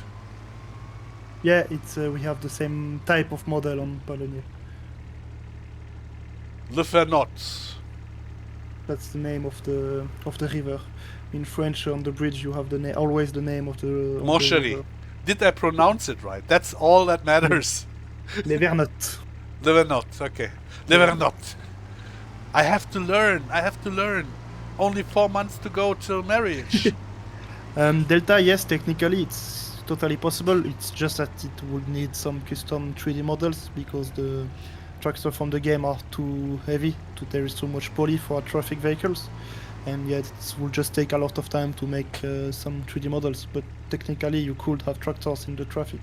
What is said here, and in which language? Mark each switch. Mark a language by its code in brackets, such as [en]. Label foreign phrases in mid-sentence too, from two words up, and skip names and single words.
[en] Yeah, it's we have the same type of model on Polonia. Le Fernot. That's the name of the river. In French, on the bridge, you have always the name of the. [fr] Mon chéri. [en] Did I pronounce it right? That's all that matters. Le Vernot. Le Vernot. Okay. Le Vernot. I have to learn. Only 4 months to go till marriage. Delta, yes, technically it's totally possible. It's just that it would need some custom 3D models because the tractors from the game are too heavy. There is too much poly for traffic vehicles. And yeah, it will just take a lot of time to make some 3D models, but technically you could have tractors in the traffic.